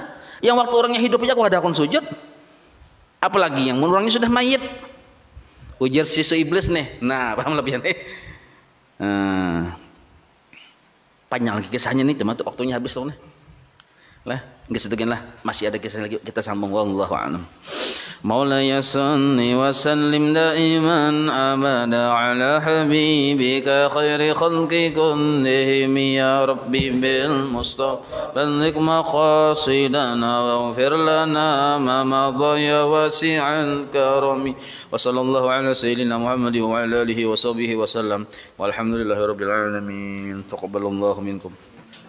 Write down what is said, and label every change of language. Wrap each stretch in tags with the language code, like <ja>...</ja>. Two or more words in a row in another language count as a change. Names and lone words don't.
<bjn>Yang waktu orangnya hidup aja aku kada kun sujud. Apalagi yang orangnya sudah mayit. Ujar siswa iblis nih. Nah, paham lebih nih. Panjang lagi kisahnya nih, cuma tuh waktunya habis loh nih. Lah, enggak setugian lah. Masih ada kisah lagi, kita sambung.</bjn> <ar>والله أعلم. مولاي صل وسلم دائما أبدا على حبيبك خير الخلق كلهم يا رب بالمصطفى بلغ مقاصدنا واغفر لنا ما مضى يا واسع الكرم وصلى الله على سيدنا محمد وعلى آله وصحبه وسلم والحمد لله رب العالمين تقبل الله منكم.</ar>